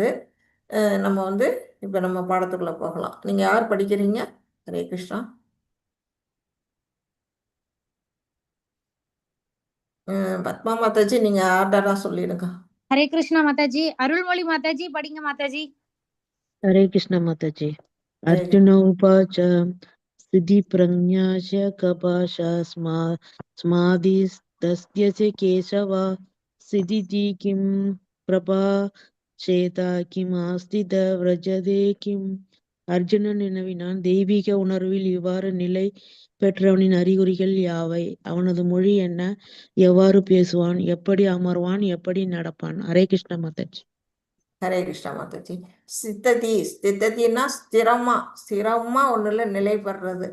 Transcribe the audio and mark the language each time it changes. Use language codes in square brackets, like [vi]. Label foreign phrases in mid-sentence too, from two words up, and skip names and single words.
[ta] நம்ம வந்து இப்போ நம்ம பாடத்துக்குள்ளே போகலாம். நீங்கள் யார் படிக்கிறீங்க? ஹரே கிருஷ்ணா. பத்மா மாதாஜி, நீங்கள் ஆர்டராக சொல்லிடுங்க. ஹரே கிருஷ்ணா மாதாஜி. அருள்மொழி மாதாஜி படிங்க மாதாஜி. [hi] हरे कृष्ण माता जी। [ta] ஹரே [sa] अर्जुन उवाच स्थिति प्रज्ञाश कपाशा स्मादिस्तस्य च केशव स्थितिः किं प्रभाषेता किमास्तित व्रजते किम्. [ta] அர்ஜுனன் வினவினான், தெய்வீக உணர்வில் இவ்வாறு நிலை பெற்றவனின் அறிகுறிகள் யாவை? அவனது மொழி என்ன? எவ்வாறு பேசுவான்? எப்படி அமர்வான்? எப்படி நடப்பான்? ஹரே கிருஷ்ண மாதாஜி. ஹரே கிருஷ்ணா மாதாஜி. ஸ்திதத்தின்னா ஸ்திரமா ஒன்றுல நிலை பெறுறது.